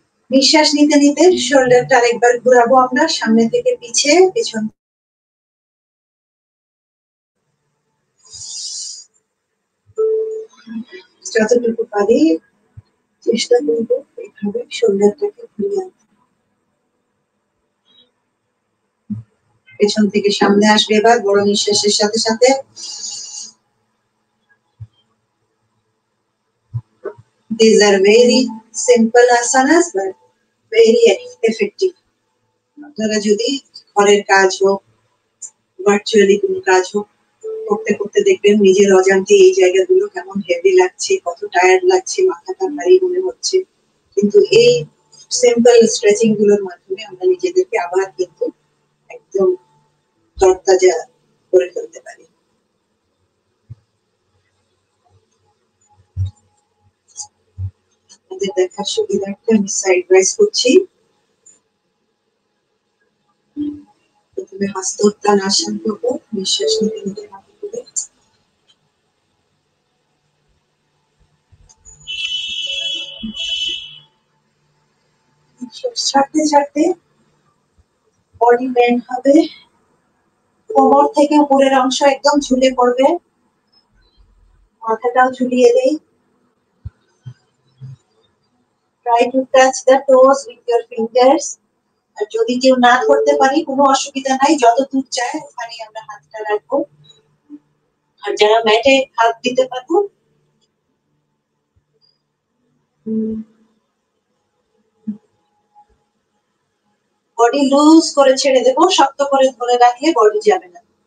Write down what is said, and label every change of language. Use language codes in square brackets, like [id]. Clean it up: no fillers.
[bn] নিঃশ্বাস নিতে নিতে শোল্ডারটা আরেকবার ঘোরাবো আমরা সামনে থেকে পিছে, পেছন যতটুকু পারি চেষ্টা করব এইভাবে শোল্ডারটাকে ঘুরিয়ে আনতে। পেছন থেকে সামনে আসবে এবার বড় নিঃশ্বাসের সাথে সাথে। [en] These are very simple asanas but very effective. [bn] আপনারা যদি ঘরের কাজ হোক, ভার্চুয়ালি কোনো কাজ হোক, করতে করতে দেখবেন নিজের অজান্তে এই জায়গাগুলো কেমন হেভি লাগছে, কত টায়ার্ড লাগছে, মাথাটা ভারী মনে হচ্ছে, কিন্তু এই সিম্পল স্ট্রেচিং গুলোর মাধ্যমে আমরা নিজেদেরকে আবার কিন্তু একদম তরতাজা করে ফেলতে পারি। আপনাদের দেখার সুবিধার্থে আমি সাইড ওয়াইজ করছি। প্রথমে হস্তোত্তান আসন করবো, নিঃশ্বাস নিতে নিতে হাত তুলে, নিঃশ্বাস ছাড়তে ছাড়তে বডি বেন্ড হবে, কোমর থেকে উপরের অংশ একদম ঝুলে পড়বে, মাথাটাও ঝুলিয়ে দেই। [en] Try to touch the toes with your fingers. [bn] আর যদি কেউ না করতে পারি কোনো অসুবিধা নাই, যত দূর চায় ওখানে আমরা হাতটা রাখবো। আর যারা ম্যাটে হাত দিতে পারবো বডি লুজ করে ছেড়ে দেবো, শক্ত করে ধরে রাখলে বডি যাবে না।